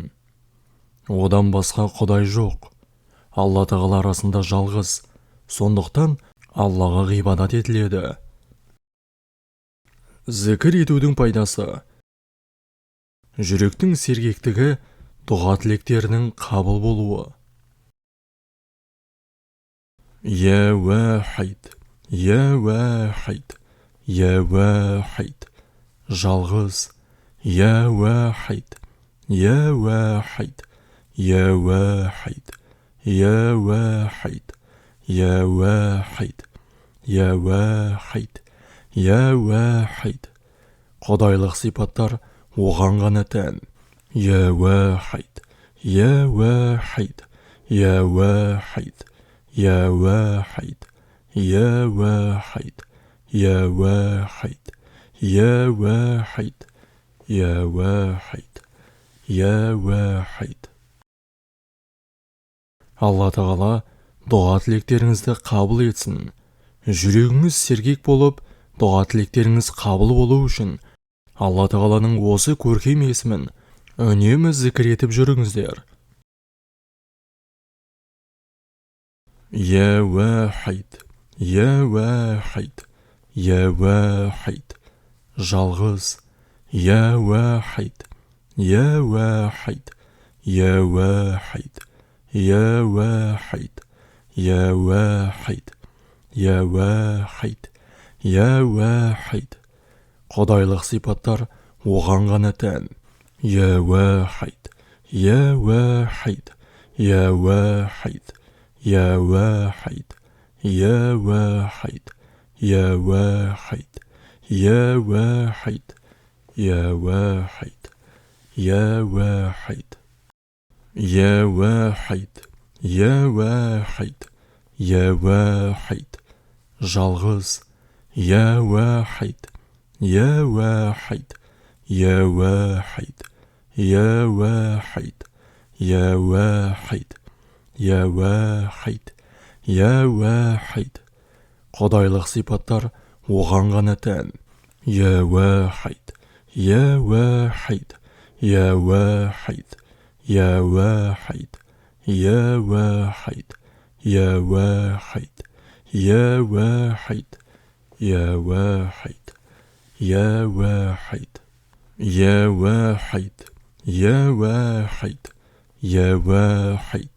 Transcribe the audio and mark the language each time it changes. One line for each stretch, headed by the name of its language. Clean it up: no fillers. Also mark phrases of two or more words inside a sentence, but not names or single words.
Kazakh: Одан басқа құдай жоқ. Алла Тағала арасында жалғыз, сондықтан Аллаға ғибадат етіледі. Зікір етудің пайдасы: жүректің сергектігі, дұға тілектерінің қабыл болуы.
Arabic: يا واحد، يا واحد، يا واحد.
Kazakh: Жалғыз.
Arabic: يا واحد، يا واحد، يا واحد، يا واحد، يا واحد، يا واحد، يا واحد.
Kazakh: Құдайлық сипаттар оған ғана тән.
Arabic: يا واحد، يا واحد، يا واحد، يا واحد، يا واحد، يا واحد، يا واحد، يا واحد، يا واحد.
Kazakh: Алла Тағала дұға тілектеріңізді қабыл етсін. Жүрегіңіз сергек болып, дұға тілектеріңіз қабыл болу үшін Алла Тағаланың осы көркем есімін үнемі зікір етіп жүріңіздер.
Arabic: يا واحد، يا واحد، يا واحد.
Kazakh: Жалғыз.
Arabic: يا واحد، يا واحد، يا واحد، يا واحد، يا واحد، يا واحد، يا واحد.
Kazakh: Құдайлық сипаттар оған ғана тән.
Arabic: يا واحد، يا واحد، يا واحد، يا واحد، يا واحد، يا واحد، يا واحد، يا واحد، يا واحد، يا واحد، يا واحد، يا واحد.
Kazakh: Жалғыз.
Arabic: يا واحد، يا واحد، يا واحد، يا واحد، يا واحد، يا واحد، يا واحد.
Kazakh: Құдайлық сипаттар оған ғана тән.
Arabic: يا واحد، يا واحد، يا واحد، يا واحد، يا واحد، يا واحد، يا واحد، يا واحد، يا واحد، يا واحد، يا واحد، يا واحد.